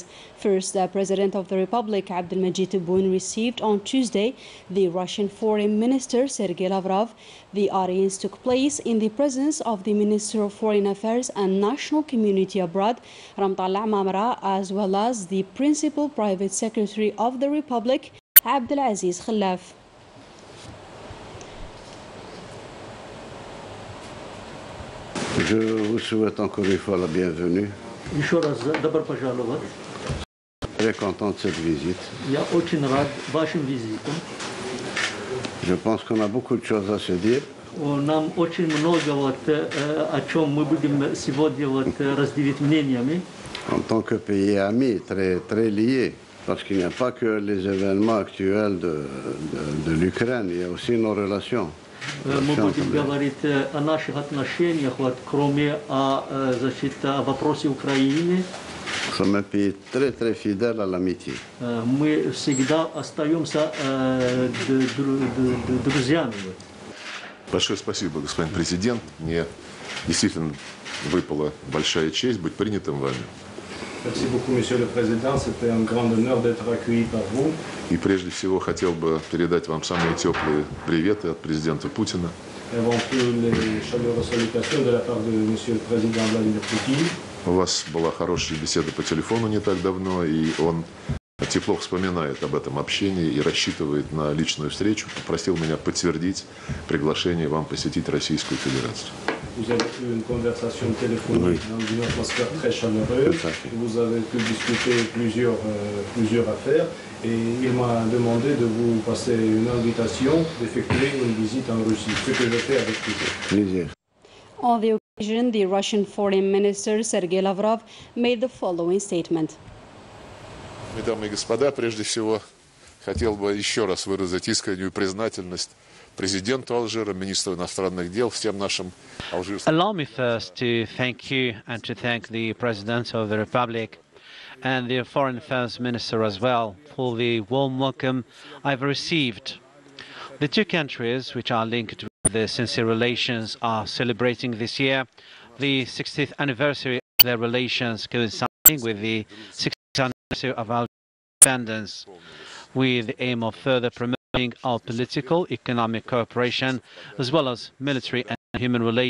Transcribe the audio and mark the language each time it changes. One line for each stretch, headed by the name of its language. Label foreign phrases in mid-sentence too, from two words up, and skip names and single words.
English: First, the President of the Republic, Abdelmajid Tebboune, received on Tuesday the Russian Foreign Minister, Sergei Lavrov. The audience took place in the presence of the Minister of Foreign Affairs and National Community Abroad, Ramtallah Mamra, as well as the Principal Private Secretary of the Republic, Abdelaziz Khallaf.
French: Je vous souhaite encore une fois la bienvenue. Très content de cette visite. Je pense qu'on a beaucoup de choses à se dire. En tant que pays ami, très lié, parce qu'il n'y a pas que les événements actuels de l'Ukraine, il y a aussi nos relations.
Russian: Мы будем говорить о наших отношениях, вот, кроме о вопросе Украины. Мы всегда остаемся друзьями. Большое спасибо, господин президент. Мне действительно выпала большая честь быть принятым вами.
French: Merci beaucoup, Monsieur le Président. C'était un grand honneur d'être accueilli par vous.
Russian: И прежде всего хотел бы передать вам самые теплые приветы от президента Путина.
French: Avant tout, les chaleureuses salutations de la part de Monsieur le Président Vladimir Poutine.
Russian: У вас была хорошая беседа по телефону не так давно, и он тепло вспоминает об этом общении и рассчитывает на личную встречу. Попросил меня подтвердить приглашение вам посетить Российскую Федерацию.
French: Vous avez eu une conversation téléphonique dans une atmosphère très chaleureuse. Vous avez pu discuter plusieurs affaires. Et il m'a demandé de vous passer une invitation d'effectuer une visite en Russie, ce que je fais avec plaisir.
English: On the occasion, the Russian Foreign Minister Sergei Lavrov made the following statement.
Russian: Дамы и господа, прежде всего хотел бы еще раз выразить искреннюю признательность президенту Алжира, министру иностранных дел, всем нашим алжирским.
English: Allow me first to thank you and to thank the President of the Republic and the Foreign Affairs Minister as well for the warm welcome I've received. The two countries, which are linked with the sincere relations, are celebrating this year the 60th anniversary of their relations, coinciding with the 60th anniversary of our independence, with the aim of further promoting our political, economic cooperation, as well as military and human relations.